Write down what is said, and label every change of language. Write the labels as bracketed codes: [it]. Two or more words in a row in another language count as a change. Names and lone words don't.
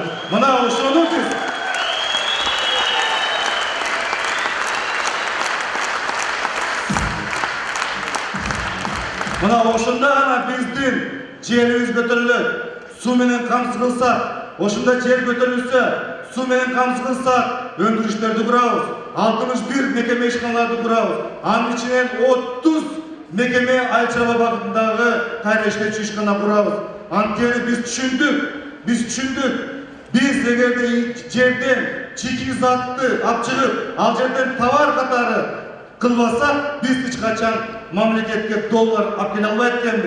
[ky] Мына ошону биз мына ошондо гана биздин жерибиз көтөрүлөт. Суу менен камсыз кылсак, ошондо жер көтөрүлсө, суу менен камсыз кылсак, өндүрүштөрдү курабыз. 61 мекеме ишканаларды курабыз. Анын ичинен mekeme Ayçaba bagытындагы кайра иштечү ишкана курабыз. Анткени биз түшүндүк. Биз эгерде жерден чийки затты алып чыгып, ал жерден товар катары кылбасак, биз эч качан мамлекетке доллар алып келе албайт экенбиз.